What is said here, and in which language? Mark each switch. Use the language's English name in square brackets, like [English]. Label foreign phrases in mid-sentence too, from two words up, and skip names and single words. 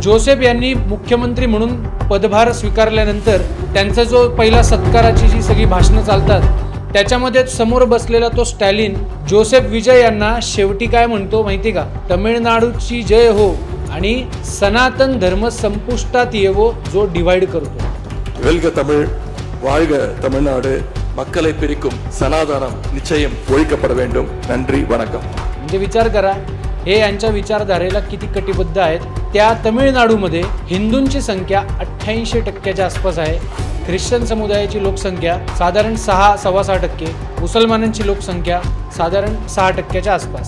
[Marathi] जोसेफ यांनी मुख्यमंत्री म्हणून पदभार स्वीकारल्यानंतर त्यांचा जो पहिला सत्काराची जी सगळी भाषणं चालतात त्याच्यामध्ये समोर बसलेला तो स्टॅलिन जोसेफ विजय यांना शेवटी काय म्हणतो माहिती का? तमिळनाडूची जय हो आणि सनातन धर्म संपुष्टात येवो, जो डिवाइड करतो. [Tamil] வெல்க தமிழ், வாழ்க தமிழ்நாடு, மக்களை பிரிக்கும் சனாதனம் நிச்சயம் ஒழிக்கப்பட வேண்டும். நன்றி, வணக்கம். [Marathi] म्हणजे विचार करा, हे यांच्या विचारधारेला किती कटिबद्ध आहेत. त्या तमिळनाडूमध्ये हिंदूंची संख्या 88% आसपास आहे. ख्रिश्चन समुदायाची लोकसंख्या साधारण 6-6.25%, मुसलमानांची लोकसंख्या साधारण 6% आसपास.